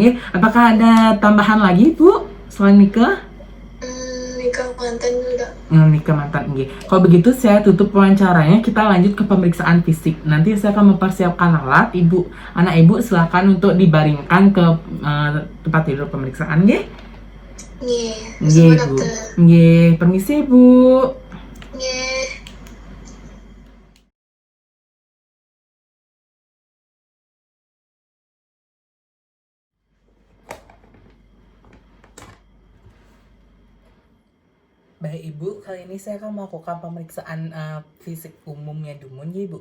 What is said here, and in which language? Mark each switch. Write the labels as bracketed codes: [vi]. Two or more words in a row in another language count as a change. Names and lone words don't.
[id] Apakah ada tambahan lagi Bu selain Nike? Nikah mantan juga. Nikah mantan. Kalau begitu saya tutup wawancaranya, kita lanjut ke pemeriksaan fisik. Nanti saya akan mempersiapkan alat. Anak Ibu silakan untuk dibaringkan ke tempat tidur pemeriksaan nggih. Nggih, Bu. Nggih, permisi Bu. Nggih. Baik Ibu, kali ini saya akan melakukan pemeriksaan fisik umumnya dulu ya Ibu.